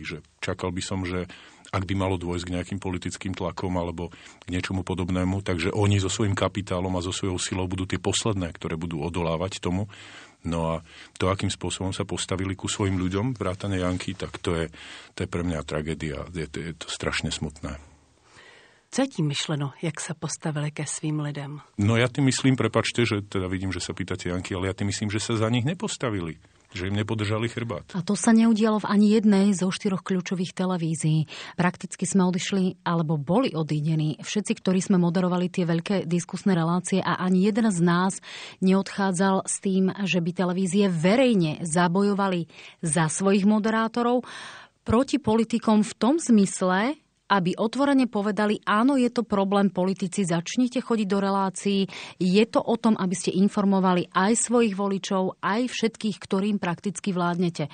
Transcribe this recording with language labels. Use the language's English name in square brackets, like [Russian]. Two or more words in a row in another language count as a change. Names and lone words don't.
[Slovak] Že čakal by som, že ak by malo dôjsť k nejakým politickým tlakom alebo k niečomu podobnému, takže oni so svojím kapitálom a so svojou silou budú tie posledné, ktoré budú odolávať tomu. No a to, akým spôsobom sa postavili ku svojim ľuďom, vrátane Janky, tak to je pre mňa tragédia. Je to strašne smutné. [Czech] Co je tím myšleno, jak se postavili ke svým lidem? [Slovak] No ja tým myslím, prepáčte, že teda vidím, že sa pýtate Janky, ale ja tým myslím, že sa za nich nepostavili. Že im nepodržali chrbát. A to sa neudialo v ani jednej zo 4 kľúčových televízií. Prakticky sme odišli, alebo boli odídení všetci, ktorí sme moderovali tie veľké diskusné relácie a ani jeden z nás neodchádzal s tým, že by televízie verejne zabojovali za svojich moderátorov proti politikom v tom zmysle, aby otvorene povedali, áno, je to problém, politici, začnite chodiť do relácií, je to o tom, aby ste informovali aj svojich voličov, aj všetkých, ktorým prakticky vládnete.